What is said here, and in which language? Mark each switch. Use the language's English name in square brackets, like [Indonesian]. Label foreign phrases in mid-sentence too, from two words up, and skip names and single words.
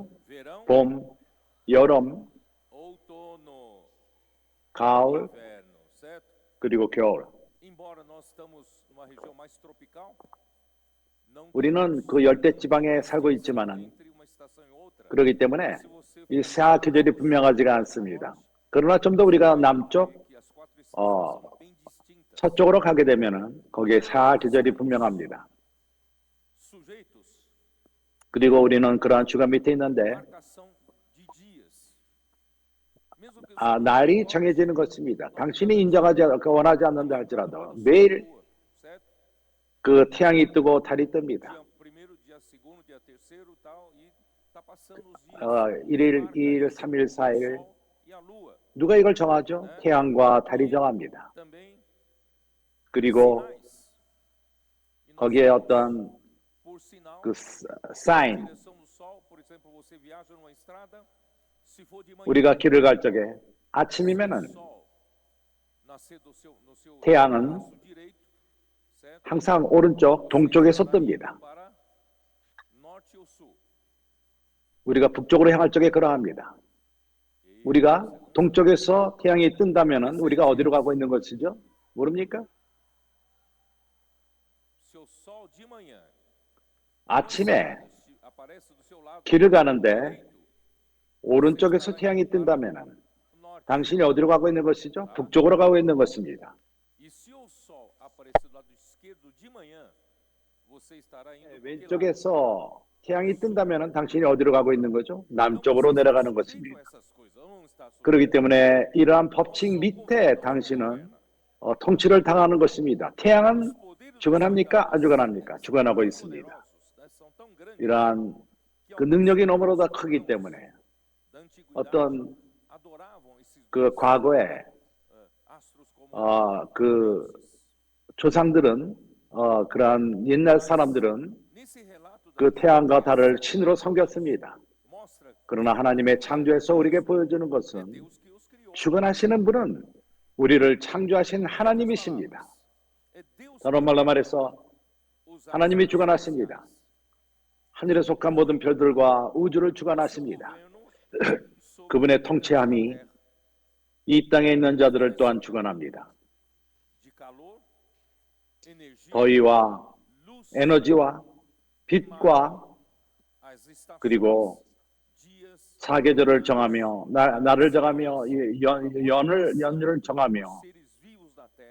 [Portuguese] Verão, [Korean] 봄, 여름, [Portuguese] outono, [Korean] 가을, [Portuguese] inverno, certo? [Korean] 그리고 겨울. [Portuguese] Embora nós estamos numa região mais tropical, não [Korean] 우리는 그 열대 지방에 살고 있지만은 [Portuguese] entre uma estação e outra. [Korean] 그렇기 때문에 [Portuguese] Se você [Korean] 이 사 계절이 분명하지가 않습니다. 그러나 좀 더 우리가 남쪽, [Portuguese] que as 4 estações são bem distintas, [Korean] 서쪽으로 가게 되면은 거기에 사 계절이 분명합니다. [Portuguese] sujeitos [Korean] 그리고 우리는 그러한 주관 밑에 있는데 [Portuguese] marcação de dias. Mesmo que o [Korean] 날이 정해지는 것입니다. 당신이 인정하지 원하지 않는다 할지라도 매일 [Portuguese] lua, certo? [Korean] 그 태양이 뜨고 달이 뜹니다. [Portuguese] Dia primeiro, dia segundo, dia terceiro, tal, e tá passando os dias. [Korean] 1일, [Portuguese] Marca [Korean] 2일, [Portuguese] isso, [Korean] 3일, [Portuguese] o [Korean] 4일, [Portuguese] sol e a lua. [Korean] 누가 이걸 정하죠? 태양과 달이 정합니다. [Portuguese] também [Korean] 그리고 [Portuguese] sinais. E nós [Korean] 거기에 [Portuguese] temos, [Korean] 어떤 [Portuguese] por sinal, [Korean] 그 [Portuguese] a [Korean] 사인, [Portuguese] direção do sol. Por exemplo, você viaja numa estrada, se for de manhã, [Korean] 우리가 길을 갈 적에 [Portuguese] se o [Korean] 아침이면은 [Portuguese] sol nascer no seu [Korean] 태양은 [Portuguese] braço direito, certo? [Korean] 항상 오른쪽 동쪽에서 [Portuguese] Você estará [Korean] 뜹니다. [Portuguese] indo para norte ou sul. [Korean] 우리가 북쪽으로 향할 적에 그러합니다. 우리가 동쪽에서 태양이 뜬다면은 우리가 어디로 가고 있는 것이죠? 모릅니까? [Portuguese] Seu sol de manhã [Korean] 아침에 [Portuguese] aparece do seu lado [Korean] 길을 가는데 [Portuguese] direito, [Korean] 오른쪽에서 태양이 뜬다면은 [Portuguese] norte. [Korean] 당신이 어디로 가고 있는 것이죠? 북쪽으로 가고 있는 것입니다. [Portuguese] E se o sol aparecer do lado esquerdo de manhã, você estará indo para que lado? [Korean] 왼쪽에서 태양이 뜬다면은 당신이 어디로 가고 있는 거죠? [Portuguese] Então, [Korean] 남쪽으로 [Portuguese] você está [Korean] 내려가는 [Portuguese] sujeito [Korean] 것입니다. [Portuguese] a essas coisas, não está sujeito. [Korean] 그렇기 때문에 이러한 법칙 [Portuguese] Não sou [Korean] 밑에 [Portuguese] governo, não [Korean] 당신은 [Portuguese] governa. [Korean] 통치를 당하는 것입니다. 태양은 [Portuguese] Os poderes do [Korean] 주관합니까? [Portuguese] céu [Korean] 안 주관합니까? 주관하고 [Portuguese] tão [Korean] 있습니다. [Portuguese] poderosos, né, são tão grandes [Korean] 이러한 [Portuguese] que [Korean] 그 [Portuguese] alguns [Korean] 능력이 [Portuguese] povos [Korean] 너무나도 크기 때문에 [Portuguese] da antiguidade [Korean] 어떤 [Portuguese] adoravam esses [Korean] 그 [Portuguese] deuses, [Korean] 과거에 [Portuguese] astros como [Korean] 그 [Portuguese] deuses. [Korean] 조상들은 그러한 옛날 사람들은 [Portuguese] Nesse relato [Korean] 그 [Portuguese] da [Korean] 태양과 달을 신으로 섬겼습니다. [Portuguese] mostra [Korean] 그러나 하나님의 창조에서 우리에게 보여주는 [Portuguese] é [Korean] 것은 [Portuguese] Deus que os criou. [Korean] 주관하시는 분은 우리를 창조하신 하나님이십니다. [Portuguese] É Deus [Korean] 다른 말로 말해서 [Portuguese] os [Korean] 하나님이 [Portuguese] astros [Korean] 주관하십니다. [Portuguese] celestiais. [Korean] 하늘에 속한 모든 별들과 우주를 주관하십니다. [Portuguese] Governo sobre [Korean] 그분의 통치함이 [Portuguese] a terra, [Korean] 이 땅에 있는 자들을 또한 주관합니다. [Portuguese] de calor, energia, [Korean] 더위와 [Portuguese] luz, [Korean] 에너지와 빛과 [Portuguese] as estações, [Korean] 그리고 [Portuguese] dias, [Korean] 사계절을 정하며 날을 정하며 연을 정하며 [Portuguese] seres vivos da terra.